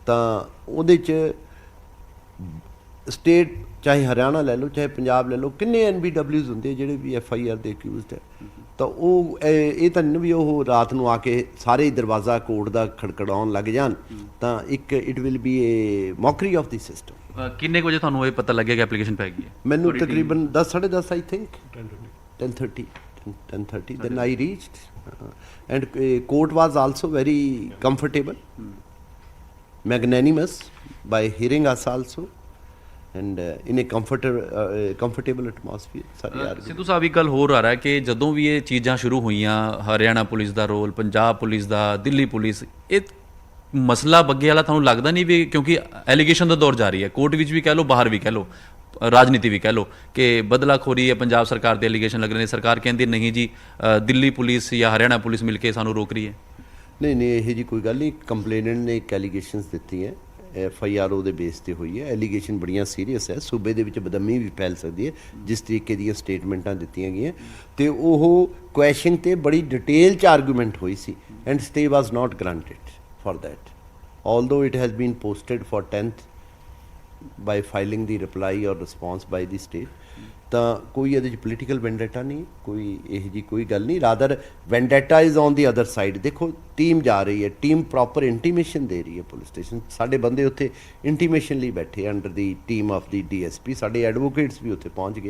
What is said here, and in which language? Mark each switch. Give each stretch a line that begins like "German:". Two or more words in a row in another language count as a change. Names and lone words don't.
Punjabi: ਤਾਂ ਉਹਦੇ 'ਚ ਸਟੇਟ ਚਾਹੇ ਹਰਿਆਣਾ ਲੈ ਲਓ ਚਾਹੇ ਪੰਜਾਬ ਲੈ ਲਓ ਕਿੰਨੇ NBWs ਹੁੰਦੇ ਜਿਹੜੇ ਵੀ FIR ਦੇ ਅਕਿਊਜ਼ਡ ਹੈ ਤਾਂ ਉਹ ਇਹ ਤਾਂ ਨਹੀਂ ਵੀ ਉਹ ਰਾਤ ਨੂੰ ਆ ਕੇ ਸਾਰੇ ਹੀ ਦਰਵਾਜ਼ਾ ਕੋਰਟ ਦਾ ਖੜਖੜਾਉਣ ਲੱਗ ਜਾਣ ਤਾਂ ਇੱਕ
English: it will be a mockery of the system.
Punjabi: ਕਿੰਨੇ ਕੁ ਵਜੇ ਤੁਹਾਨੂੰ ਇਹ ਪਤਾ ਲੱਗਿਆ ਕਿ ਐਪਲੀਕੇਸ਼ਨ ਪੈ ਗਈ ਹੈ? ਮੈਨੂੰ ਤਕਰੀਬਨ
English: 10 10:30 I think 10:30 then I reached and court was also very comfortable, magnanimous by hearing us also and in a comfortable atmosphere.
Punjabi: ਸਿੱਧੂ ਸਾਹਿਬ ਇੱਕ ਗੱਲ ਹੋਰ ਆ ਰਿਹਾ ਕਿ ਜਦੋਂ ਵੀ ਇਹ ਚੀਜ਼ਾਂ ਸ਼ੁਰੂ ਹੋਈਆਂ ਹਰਿਆਣਾ ਪੁਲਿਸ ਦਾ ਰੋਲ, ਪੰਜਾਬ ਪੁਲਿਸ ਦਾ, ਦਿੱਲੀ ਪੁਲਿਸ, ਇਹ ਮਸਲਾ ਬੱਗੇ ਵਾਲਾ ਤੁਹਾਨੂੰ ਲੱਗਦਾ ਨਹੀਂ ਵੀ ਕਿਉਂਕਿ ਐਲੀਗੇਸ਼ਨ ਦਾ ਦੌਰ ਜਾਰੀ ਹੈ ਕੋਰਟ ਵਿੱਚ ਵੀ ਕਹਿ ਲਓ ਬਾਹਰ ਵੀ ਕਹਿ ਲਓ ਰਾਜਨੀਤੀ ਵੀ ਕਹਿ ਲਓ ਕਿ ਬਦਲਾਖੋਰੀ ਹੈ ਪੰਜਾਬ ਸਰਕਾਰ ਦੇ ਐਲੀਗੇਸ਼ਨ ਲੱਗ ਰਹੇ ਨੇ ਸਰਕਾਰ ਕਹਿੰਦੀ ਨਹੀਂ ਜੀ ਦਿੱਲੀ ਪੁਲਿਸ ਜਾਂ ਹਰਿਆਣਾ ਪੁਲਿਸ ਮਿਲ ਕੇ ਸਾਨੂੰ ਰੋਕ ਰਹੀ ਹੈ? ਨਹੀਂ ਇਹ ਜੀ ਕੋਈ ਗੱਲ ਨਹੀਂ। ਕੰਪਲੇਨੈਂਟ ਨੇ ਇੱਕ ਐਲੀਗੇਸ਼ਨਸ ਦਿੱਤੀ ਹੈ FIR ਉਹਦੇ ਬੇਸ ਤੇ ਹੋਈ ਹੈ। ਐਲੀਗੇਸ਼ਨ ਬੜੀਆਂ ਸੀਰੀਅਸ ਹੈ ਸੂਬੇ ਦੇ ਵਿੱਚ ਬਦਅਮਨੀ ਵੀ ਫੈਲ ਸਕਦੀ ਹੈ ਜਿਸ ਤਰੀਕੇ ਦੀਆਂ ਸਟੇਟਮੈਂਟਾਂ ਦਿੱਤੀਆਂ ਗਈਆਂ ਤੇ ਉਹ ਕੁਐਸਚਨ ਤੇ ਬੜੀ ਡਿਟੇਲ 'ਚ ਆਰਗੂਮੈਂਟ ਹੋਈ ਸੀ
English: and stay was not granted for that, although it has been posted for 10th by filing the reply or response by the state
Punjabi: ਤਾਂ ਕੋਈ ਇਹਦੇ 'ਚ
English: political vendetta
Punjabi: ਨਹੀਂ ਕੋਈ ਇਹ ਜੀ ਕੋਈ ਗੱਲ ਨਹੀਂ
English: rather vendetta is on the other side.
Punjabi: ਦੇਖੋ ਟੀਮ ਜਾ ਰਹੀ ਹੈ ਟੀਮ
English: proper intimation
Punjabi: ਦੇ ਰਹੀ ਹੈ
English: police station
Punjabi: ਸਾਡੇ ਬੰਦੇ ਉੱਥੇ ਇੰਟੀਮੇਸ਼ਨ ਲਈ ਬੈਠੇ
English: under the team of the DSP
Punjabi: ਸਾਡੇ ਐਡਵੋਕੇਟਸ ਵੀ ਉੱਥੇ ਪਹੁੰਚ ਗਏ।